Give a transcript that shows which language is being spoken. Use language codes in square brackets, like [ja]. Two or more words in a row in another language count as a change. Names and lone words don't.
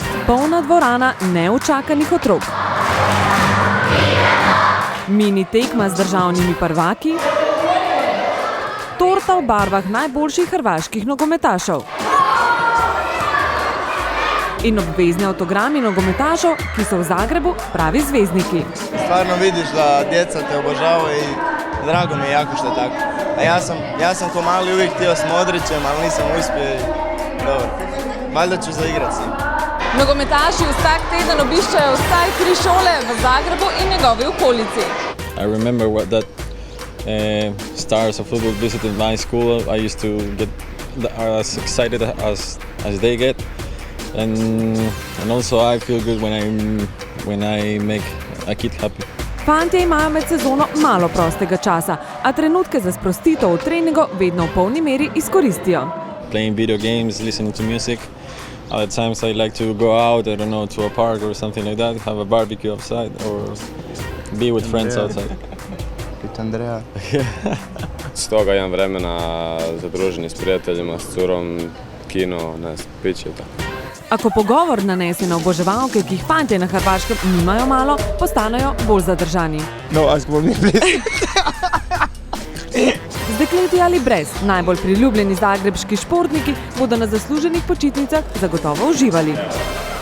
[sl] polna dvorana neučakanih otrok. Mini tekma z državnimi prvaki, torta v barvah najboljših hrvaških nogometašev in obvezni avtogrami nogometašev, ki so v Zagrebu pravi zvezdniki. [hr] Stvarno vidiš da djeca te obožavaju i drago mi je jako što je tako. A ja sam ko mali uvijek htio s Modrićem, ali nisam uspio i dobro. Valjda ću zaigrat si. [sl] Nogometaši vsak teden obiščajo vsaj 3 šole v Zagrebu in njegovi okolici. [en] I remember that stars of football visited my school. I used to get as excited as they get, and also I feel good when I make a kid happy. [sl] Fantje imajo med sezono malo prostega časa, a trenutke za sprostitev v treningu vedno v polni meri izkoristijo. [en] Playing video games, listening to music. Other times I like to go out, I don't know, to a park or something like that, have a barbecue outside or be with friends outside. [hr] Pita Andreja. Stoga imam vremena za druženje s prijateljima, s curom, kino, piće i tako. [sl] A ko pogovor nanese na oboževalke, ki jih fantje na Hrvaškem nimajo malo, postanejo bolj zadržani. [en] No, ask for me, please. [sl] Z dekleti ali brez, najbolj priljubljeni zagrebški športniki bodo na zasluženih počitnicah zagotovo uživali.